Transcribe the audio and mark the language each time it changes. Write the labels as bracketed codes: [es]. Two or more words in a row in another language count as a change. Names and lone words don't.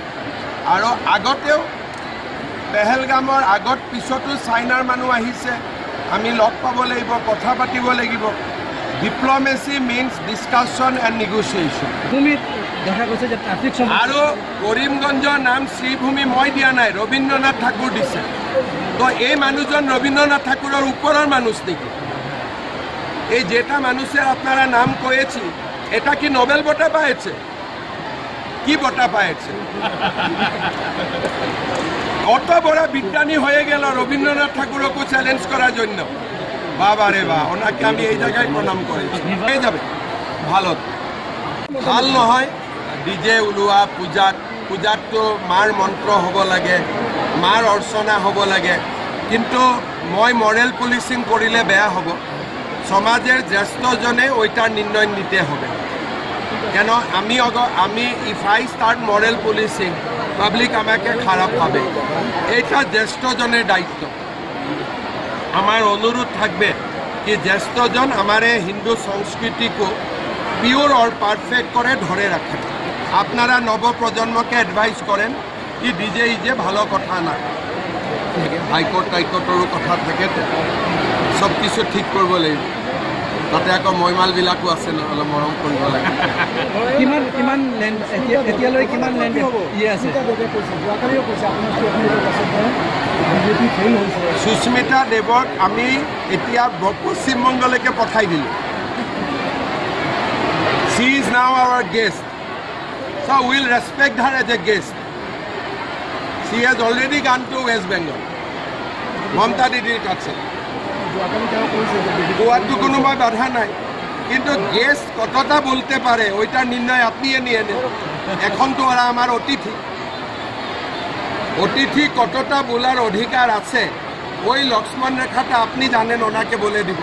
[as] আৰু আগতেও পেহেলগামৰ আগত পিছতো চাইনাৰ মানুহ আহিছে। আমি লগ পাব লাগিব, কথা পাতিব লাগিব। [en] diplomacy means discussion and negotiation. [as] দেখা গৈছে যে ট্ৰাফিক আৰু কৰিমগঞ্জৰ নাম শ্ৰীভূমি মই দিয়া নাই, ৰবীন্দ্ৰনাথ ঠাকুৰ দিছে। [bn] তো এই মানুহজন রবীন্দ্রনাথ ঠাকুরের উপরের মানুষ নাকি? এই যেটা মানুষের আপনারা নাম কয়েছি, এটা কি নোবেল [as] বঁটা পাইছে? কি বঁটা পাইছে? [bn] অত বড় বিজ্ঞানী হয়ে গেল রবীন্দ্রনাথ ঠাকুরকে চ্যালেঞ্জ করার জন্য। বাবা রে বা, ওনাকে আমি এই জায়গায় প্রণাম করেছি। হয়ে যাবে ভালো, [as] ভাল নহয় ডিজে ওলোৱা পূজাত তো মাৰ মন্ত্ৰ হ'ব লাগে, মাৰ অৰ্চনা হ'ব লাগে, কিন্তু মই [en] moral policing [as] কৰিলে বেয়া হ'ব। [bn] সমাজের জ্যেষ্ঠজনে ওইটার নির্ণয় নিতে হবে, কেন আমি [en] if I start moral policing, [bn] পাবলিক আমাকে খারাপ পাবে। এইটা জ্যেষ্ঠজনের দায়িত্ব। আমার অনুরোধ থাকবে কি জ্যেষ্ঠজন আমার হিন্দু সংস্কৃতিকে [en] pure and perfect [bn] করে ধরে রাখেন। আপনারা নবপ্রজন্মকে এডভাইস করেন কি ডিজে ইজে ভালো কথা না, হাইকোর্টৰো কথা থাকে, সব কিছু [as] ঠিক কৰিব লাগিব। তাতে আকৌ মৈমালবিলাকো আছে, অলপ মৰম কৰিব লাগে। কিমান লেণ্ড এতিয়ালৈ কিমান লেণ্ড আছে? সুস্মিতা দেৱক আমি এতিয়া পশ্চিমবংগলৈকে পঠাই দিলোঁ। [en] She is now our guest, so we will respect her as a guest. She has already gone to West Bengal, [bn] মমতা দিদির কাছে। গোয়াতো কোনো বাধা নাই, কিন্তু গেস্ট কতটা বলতে পারে ওইটার নির্ণয় আপনি নিয়ে নেন। এখন তো ওরা আমার অতিথি কতটা বলার অধিকার আছে, ওই লক্ষ্মণ রেখাটা আপনি জানেন, ওনাকে বলে দিব।